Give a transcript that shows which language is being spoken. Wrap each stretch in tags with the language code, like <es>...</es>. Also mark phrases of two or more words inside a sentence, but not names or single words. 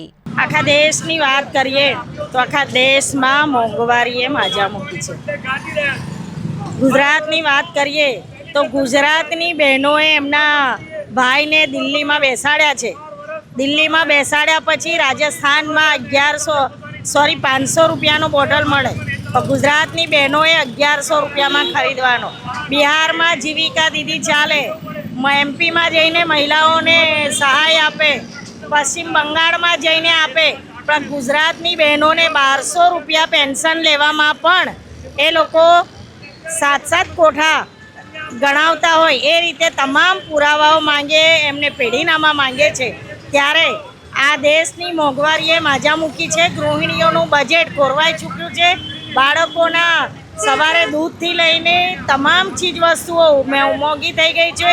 <gu>આખા દેશની બાત કરીએ તો આખા દેશ મેં મોંઘવારીએ માઝા મૂકી છે। ગુજરાતની બાત કરીએ તો ગુજરાતની બહેનોએ એમના ભાઈને દિલ્હી મેં બેસાડ્યા છે। દિલ્હી મેં બેસાડ્યા પછી રાજસ્થાન મેં 500 રૂપિયાનો બોટલ મળે, તો ગુજરાતની બહેનોએ 1100 રૂપિયા મેં ખરીદવાનો। બિહાર મેં જીવિકા દીદી ચાલે, MP મેં જઈને મહિલાઓને સહાય આપે, પશ્ચિમ બંગાળ મેં જઈને આપે, પણ ગુજરાતની બહેનોને 1200 રૂપિયા પેન્શન લેવામાં પણ એ લોકો 7-7 કોઠા ગણાવતા હોય એ રીતે તમામ પુરાવાઓ માંગે, એમને પેઢીનામા માંગે છે। ત્યારે આ દેશની મોંઘવારીએ માઝા મૂકી છે। ગૃહિણીઓનું બજેટ ખોરવાઈ ચૂક્યું છે। બાળકોના સવારે દૂધથી લઈને તમામ ચીજ વસ્તુઓ મોંઘી થઈ ગઈ છે।</gu>